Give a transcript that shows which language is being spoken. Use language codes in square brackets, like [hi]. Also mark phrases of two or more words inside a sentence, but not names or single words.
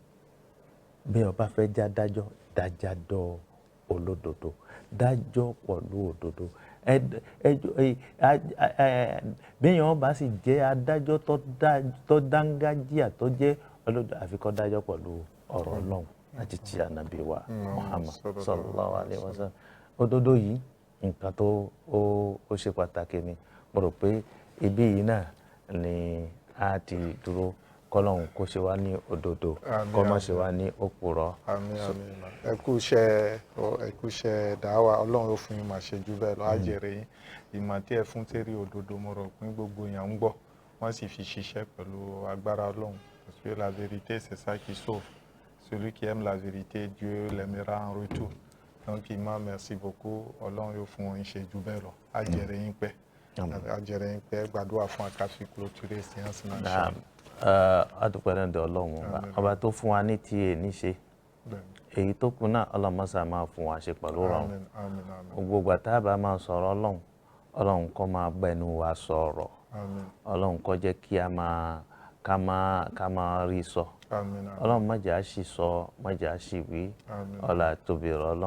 [yo] Bí o bá fẹ́ já dájọ́ olódodo, dájọ́ pẹ̀lú òdodo. Bí èèyàn bá sì jẹ́ adájọ́ tó dángájíà tó jẹ́ olódodo, àfi kó dájọ́ pẹ̀lú ọ̀rọ̀ Ọlọ́run àti ti ànábì wa Muhammad [ar] صلى الله عليه وسلم. [yo] Òdodo yìí nǹkan tó ṣe pàtàkì ni. Mo rò pé ibi yìí náà ni a ti dúró. Kọ́lọ́hun kó ṣe wá ní òdodo, kó má ṣe wá ní òpùrọ́. Àmín àmín. Ẹ kú iṣẹ́ dàwà, Ọlọ́run ó fún yín máa ṣe jù bẹ́ẹ̀ lọ, á jèrè yín. Ìmọ̀ tí ẹ fún tẹ́rí òdodo, mo rò pé gbogbo èèyàn ń gbọ́, wọ́n sì fi ṣiṣẹ́ pẹ̀lú agbára Ọlọ́run. [fr] Parce que la vérité, c'est ça qui sauve. Celui qui aime la vérité, Dieu l'aimera en retour. Donc Imam, merci beaucoup. [yo] Ọlọ́run yóò fún yín ṣe jù bẹ́ẹ̀ lọ, á jèrè yín pẹ́. Á jèrè yín pẹ́. Gbàdúrà fún akáfi [fr] clôturer séance [yo] náà. Adúpẹ́ lọ́dọ̀ Ọlọ́run ọba tó fún wa ní tí èní ṣe, èyí tó kù náà ọlọ́mọṣà máa fún wa ṣe pẹ̀lú rọrùn. Gbogbo ìgbà tá a bá máa sọ̀rọ̀ Ọlọ́run kó máa bẹnu wa sọ̀rọ̀, Ọlọ́run kó jẹ́ kí ká máa rí sọ, Ọlọ́run má jẹ́ á ṣì sọ, má jẹ́ á ṣì wí, ọlá tóbi rọ̀ Ọlọ́run.